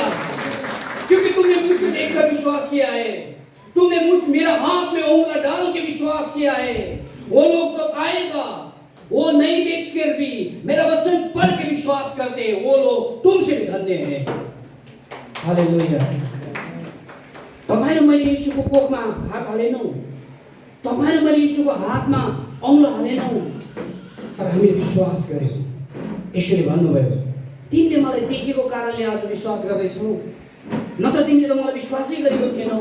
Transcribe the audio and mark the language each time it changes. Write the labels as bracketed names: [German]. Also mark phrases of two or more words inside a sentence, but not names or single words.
[Hindi] क्योंकि तुमने मुझको देखकर विश्वास किया है, तुमने मेरा हाथ में उंगला डाल के विश्वास किया है। वो लोग जब आएगा, वो नहीं देख कर भी मेरा वचन पढ़ के विश्वास करते हैं, वो लोग तुमसे भी धन्य है। हालेलुया। [Nepali] तपाईं र मैले यीशुको कोखमा हात हालेनौँ, तपाईं र मैले यीशुको हातमा औँला हालेनौँ, तर हामीले विश्वास गर्यौँ। यीशुले भन्नुभयो, तिमीले मलाई देखेको कारणले आज विश्वास गर्दैछौ, नत्र तिमीले त मलाई विश्वासै गरेको थिएनौ।